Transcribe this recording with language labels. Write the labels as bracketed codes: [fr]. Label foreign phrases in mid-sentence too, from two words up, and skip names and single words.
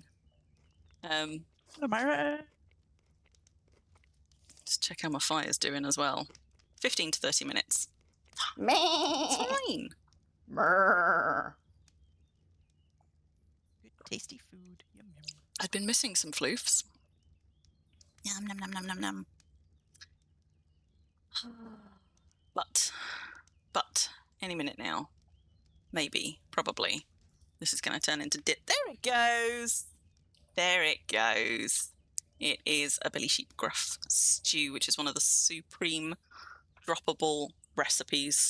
[en] Hello Myra. Just check how my fire's doing as well. 15 to 30 minutes. It's fine. Good tasty food. Yum yum. I'd been missing some floofs. Yum nom nom nom nom nom. But any minute now. Maybe, probably. This is going to turn into dip. There it goes. It is a Billy Sheep Gruff stew, which is one of the supreme droppable recipes.